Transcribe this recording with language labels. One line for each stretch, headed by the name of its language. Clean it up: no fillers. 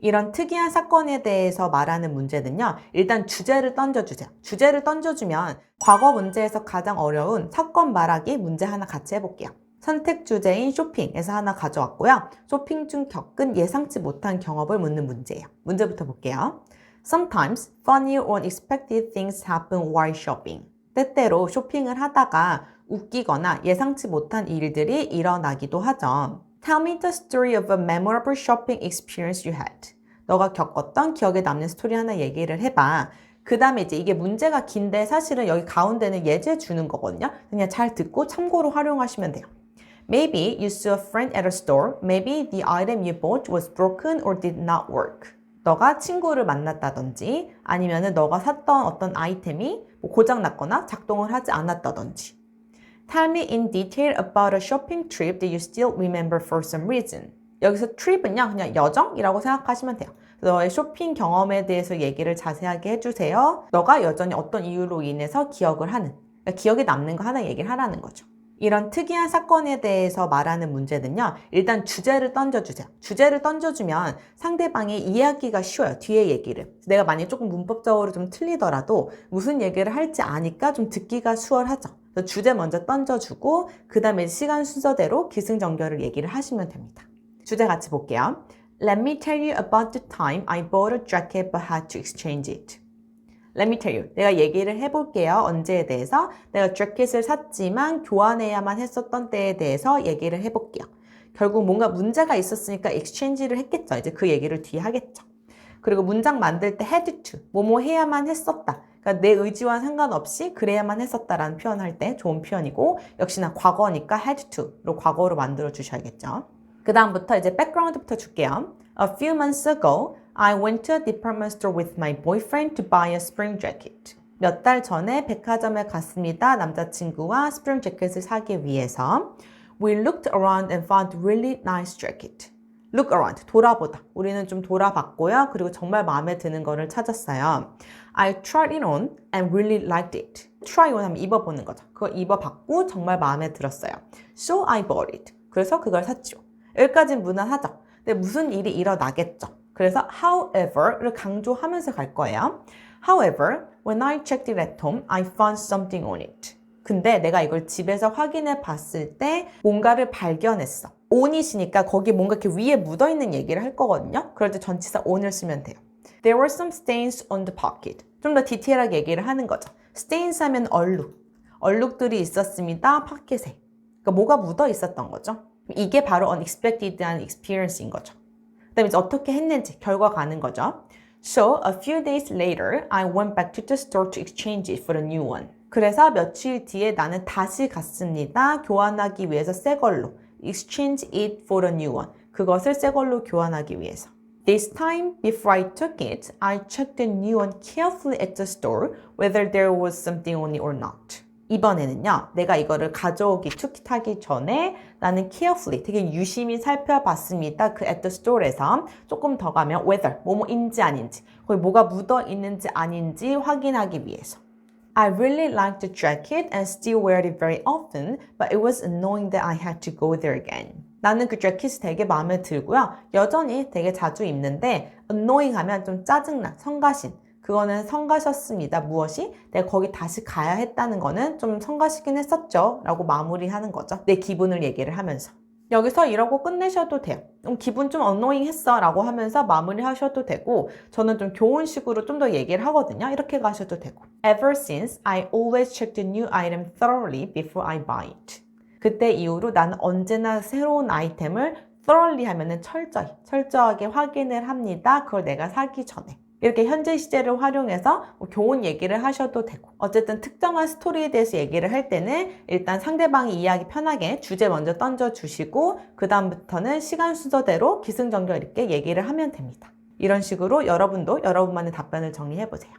Korean: 이런 특이한 사건에 대해서 말하는 문제는요, 일단 주제를 던져주세요. 주제를 던져주면 과거 문제에서 가장 어려운 사건 말하기 문제 하나 같이 해볼게요. 선택 주제인 쇼핑에서 하나 가져왔고요. 쇼핑 중 겪은 예상치 못한 경험을 묻는 문제예요. 문제부터 볼게요.
English: Sometimes funny or unexpected things happen while shopping.
Korean: 때때로 쇼핑을 하다가 웃기거나 예상치 못한 일들이 일어나기도 하죠.
English: Tell me the story of a memorable shopping experience you had.
Korean: 너가 겪었던 기억에 남는 스토리 하나 얘기를 해봐. 그 다음에 이제 이게 문제가 긴데 사실은 여기 가운데는 예제 주는 거거든요. 그냥 잘 듣고 참고로 활용하시면 돼요.
English: Maybe you saw a friend at a store. Maybe the item you bought was broken or did not work.
Korean: 너가 친구를 만났다든지 아니면은 너가 샀던 어떤 아이템이 고장났거나 작동을 하지 않았다든지.
English: Tell me in detail about a shopping trip that you still remember for some reason.
Korean: 여기서 trip은요, 그냥 여정이라고 생각하시면 돼요. 너의 쇼핑 경험에 대해서 얘기를 자세하게 해주세요. 너가 여전히 어떤 이유로 인해서 기억을 하는, 그러니까 기억에 남는 거 하나 얘기를 하라는 거죠. 이런 특이한 사건에 대해서 말하는 문제는요, 일단 주제를 던져주세요. 주제를 던져주면 상대방이 이해하기가 쉬워요, 뒤에 얘기를. 내가 만약에 조금 문법적으로 좀 틀리더라도 무슨 얘기를 할지 아니까 좀 듣기가 수월하죠. 그래서 주제 먼저 던져주고 그 다음에 시간 순서대로 기승전결을 얘기를 하시면 됩니다. 주제 같이 볼게요.
English: Let me tell you about the time I bought a jacket but had to exchange it. Let me tell you.
Korean: 내가 얘기를 해볼게요. 언제에 대해서. 내가 재킷을 샀지만 교환해야만 했었던 때에 대해서 얘기를 해볼게요. 결국 뭔가 문제가 있었으니까 exchange를 했겠죠. 이제 그 얘기를 뒤에 하겠죠. 그리고 문장 만들 때 had to, 뭐뭐 해야만 했었다. 그러니까 내 의지와 상관없이 그래야만 했었다라는 표현할 때 좋은 표현이고, 역시나 과거니까 had to로 과거로 만들어 주셔야겠죠. 그 다음부터 이제 백그라운드부터 줄게요.
English: A few months ago, I went to a department store with my boyfriend to buy a spring jacket.
Korean: 몇 달 전에 백화점에 갔습니다. 남자친구와 스프링 재킷을 사기 위해서.
English: We looked around and found really nice jacket. Look around, 돌아보다.
Korean: 우리는 좀 돌아봤고요. 그리고 정말 마음에 드는 거를 찾았어요.
English: I tried it on and really liked it.
Korean: Try on 하면 입어보는 거죠. 그걸 입어봤고 정말 마음에 들었어요.
English: So I bought it.
Korean: 그래서 그걸 샀죠. 여기까지는 무난하죠. 근데 무슨 일이 일어나겠죠. 그래서 however를 강조하면서 갈 거예요.
English: However, when I checked it at home, I found something on it.
Korean: 근데 내가 이걸 집에서 확인해 봤을 때 뭔가를 발견했어. on이시니까 거기 뭔가 이렇게 위에 묻어있는 얘기를 할 거거든요. 그럴 때 전치사 on을 쓰면 돼요.
English: There were some stains on the pocket.
Korean: 좀 더 디테일하게 얘기를 하는 거죠. stains 하면 얼룩. 얼룩들이 있었습니다. 파켓에. 그러니까 뭐가 묻어 있었던 거죠. 이게 바로 unexpected한 experience인 거죠. 그 다음에 이제 어떻게 했는지 결과 가는 거죠.
English: So, a few days later, I went back to the store to exchange it for a new one.
Korean: 그래서 며칠 뒤에 나는 다시 갔습니다. 교환하기 위해서 새 걸로.
English: Exchange it for a new one.
Korean: 그것을 새 걸로 교환하기 위해서.
English: This time, before I took it, I checked the new one carefully at the store, whether there was something on it or not.
Korean: 이번에는요, 내가 이거를 가져오기, 투kit하기 전에 나는 carefully, 되게 유심히 살펴봤습니다. 그 at the store에서 조금 더 가면 whether, 뭐뭐인지 아닌지, 거기 뭐가 묻어 있는지 아닌지 확인하기 위해서.
English: I really liked the jacket and still wear it very often, but it was annoying that I had to go there again.
Korean: 나는 그 재킷이 되게 마음에 들고요. 여전히 되게 자주 입는데 annoying 하면 좀 짜증나, 성가신. 그거는 성가셨습니다. 무엇이? 내가 거기 다시 가야 했다는 거는 좀 성가시긴 했었죠. 라고 마무리하는 거죠. 내 기분을 얘기를 하면서. 여기서 이러고 끝내셔도 돼요. 기분 좀 annoying 했어 라고 하면서 마무리하셔도 되고, 저는 좀 교훈식으로 좀 더 얘기를 하거든요. 이렇게 가셔도 되고.
English: Ever since, I always check the new item thoroughly before I buy it.
Korean: 그때 이후로 나는 언제나 새로운 아이템을 thoroughly 하면은 철저하게 확인을 합니다. 그걸 내가 사기 전에. 이렇게 현재 시제를 활용해서 교훈 얘기를 하셔도 되고, 어쨌든 특정한 스토리에 대해서 얘기를 할 때는 일단 상대방이 이해하기 편하게 주제 먼저 던져주시고 그 다음부터는 시간 순서대로 기승전결 있게 얘기를 하면 됩니다. 이런 식으로 여러분도 여러분만의 답변을 정리해보세요.